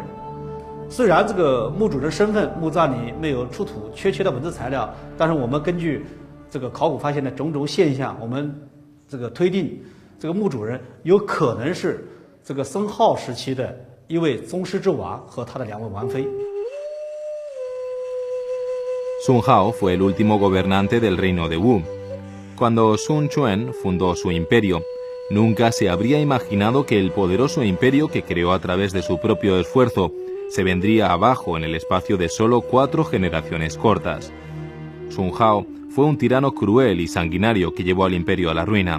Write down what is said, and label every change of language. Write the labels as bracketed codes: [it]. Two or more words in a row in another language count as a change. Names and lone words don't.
[zh] 虽然这个墓主人身份墓葬里没有出土确切的文字材料，但是我们根据这个考古发现的种种现象，我们这个推定，这个墓主人有可能是这个僧号时期的一位宗室之王和他的2位王妃。 [es] Sun Hao fue el último gobernante del reino de Wu. Cuando Sun Quan fundó su imperio, nunca se habría imaginado que el poderoso imperio que creó a través de su propio esfuerzo se vendría abajo en el espacio de solo 4 generaciones cortas. Sun Hao fue un tirano cruel y sanguinario que llevó al imperio a la ruina.